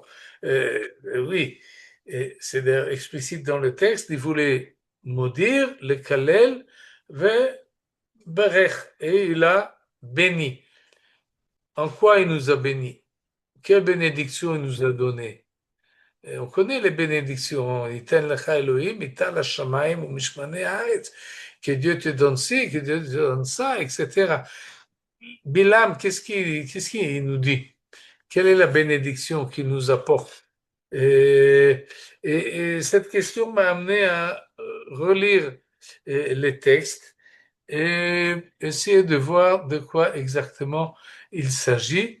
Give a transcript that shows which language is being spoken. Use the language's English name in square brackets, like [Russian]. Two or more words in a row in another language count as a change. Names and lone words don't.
[French] Oui, et c'est d'ailleurs explicite dans le texte, il voulait maudire le [Hebrew] קלל ו ברך, [French] et il a béni. En quoi il nous a béni? Quelle bénédiction il nous a donné? On connaît les bénédictions. [Hebrew] יתן לך אלהים, מטל השמים ו משמני הארץ. [French] Que Dieu te donne ci, que Dieu te donne ça, etc. Bilam, qu'est-ce qu'il nous dit? Quelle est la bénédiction qu'il nous apporte? Et, et cette question m'a amené à relire les textes et essayer de voir de quoi exactement il s'agit.